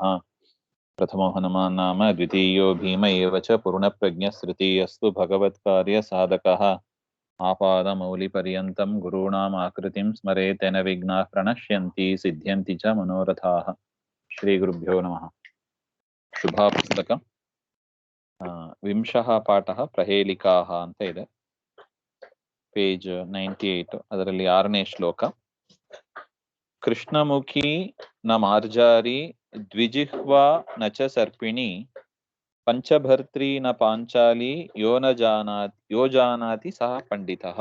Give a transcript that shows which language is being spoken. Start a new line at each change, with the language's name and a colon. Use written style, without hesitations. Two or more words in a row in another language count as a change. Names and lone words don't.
Sanskrit: प्रथमो हनुमान् नाम द्वितीयो भीम एव च पूर्णप्रज्ञस्तृतीयस्तु भगवत्कार्यसाधकः। आपादमौलिपर्यन्तं गुरूणाम् आकृतिं स्मरेत् तेन विघ्नाः प्रणश्यन्ति सिद्ध्यन्ति च मनोरथाः। श्रीगुरुभ्यो नमः। शुभापुस्तक विंशः पाठः प्रहेलिकाः
Kannada: ಅಂತ ಇದೆ. ಪೇಜ್ 98 ಅದರಲ್ಲಿ 6ನೇ ಶ್ಲೋಕ.
Sanskrit: ಕೃಷ್ಣಮುಖಿ ನ ಮಾರ್ಜಾರಿ ದ್ವಿಜಿಹ್ವಾ ನ ಚ ಸರ್ಪಿಣಿ ಪಂಚಭರ್ತ್ರಿ ನ ಪಾಂಚಾಲಿ ಯೋ ಜಾನಾತಿ ಸಹ ಪಂಡಿತಃ.